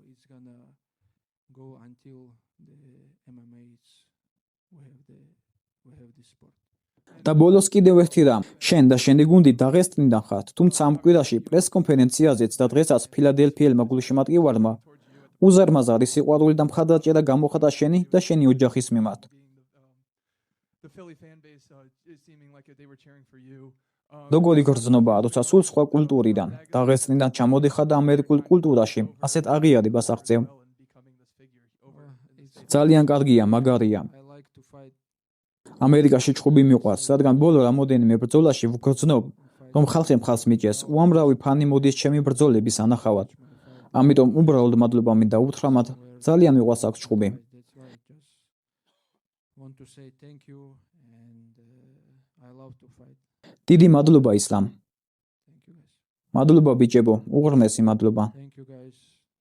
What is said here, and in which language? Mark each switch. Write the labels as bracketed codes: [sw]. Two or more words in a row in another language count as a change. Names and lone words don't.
[ka] და ბოლოს კიდევ ერთი რამ, შენ და შენი გუნდი დაღესტნიდან ხართ, თუმცა ამ კვირაში პრეს-კონფერენციაზეც და დღესაც ფილადელფიელმა გულშემატკივარმა უზარმაზარი სიყვარული და მხარდაჭერა გამოხატა შენი და შენი ოჯახის მიმართ. [en] The Philly fan base is seeming like they were cheering for you. [ka] როგორი გრძნობაა, როცა სულ სხვა კულტურიდან, დაღესტნიდან ჩამოდიხარ და ამერიკულ კულტურაში ასეთ აღიარებას აღწევ. ძალიან კარგია, მაგარია. ამერიკაში ჭუბი მიყვარს, რადგან ბოლო რამოდენიმე ბრძოლაში ვგრძნობ, რომ ხალხი მხარს მიჭერს. უამრავი ფანი მოდის ჩემი ბრძოლების ანახავად. ამიტომ უბრალოდ მადლობა მინდა უთხრა მათ, ძალიან მიყვარს აქ ჭუბი. დიდი მადლობა ისლამ. მადლობა ბიჭებო, უღრმესი მადლობა. [en] Thank you guys.